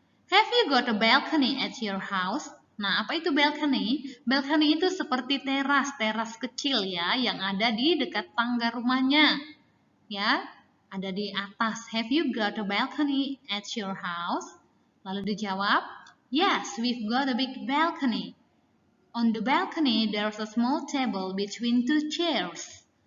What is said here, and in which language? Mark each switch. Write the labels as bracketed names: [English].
[English] Have you got a balcony at your house? [Indonesian] Nah, apa itu balcony? Balcony itu seperti teras kecil ya, yang ada di dekat tangga rumahnya. Ya, ada di atas. [English] Have you got a balcony at your house? [Indonesian] Lalu dijawab, [English] yes, we've got a big balcony. On the balcony, there's a small table between 2 chairs.